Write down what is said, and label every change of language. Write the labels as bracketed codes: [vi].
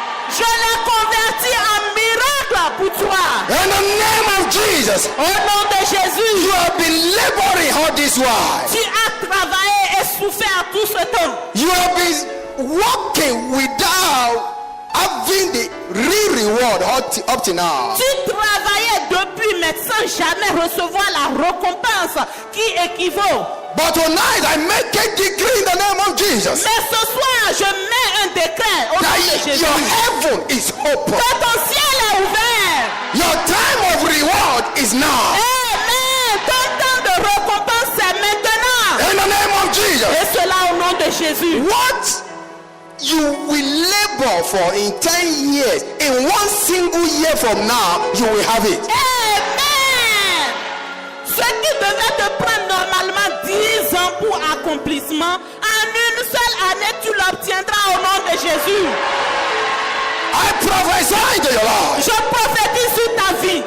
[fr] Je l'ai converti en miracle pour toi. [en] In the name of Jesus, [fr] Au nom de Jésus, [en] you have been laboring all this while. [fr] tu as travaillé et souffert tout ce temps. [en] You have been working without having the real reward up to now. [fr] Tu travaillais depuis mais sans jamais recevoir la récompense qui équivaut. [en] But tonight I make a decree in the name of Jesus [fr] Mais ce soir, je mets un décret au nom de [en] that [fr] Jésus. [en] your heaven is open. [fr] Que ton ciel est ouvert. [en] Your time of reward is now. Amen. [fr] Ton temps de récompense c'est maintenant. [en] In the name of Jesus. [fr] Et cela au nom de Jésus. [en] What you will labor for in 10 years, in one single year from now, you will have it. Amen. [fr] Ce qui devait te prendre normalement 10 ans pour accomplissement, en une seule année, tu l'obtiendras au nom de Jésus. [en] I prophesy to your life [fr] Je prophétise sur ta vie.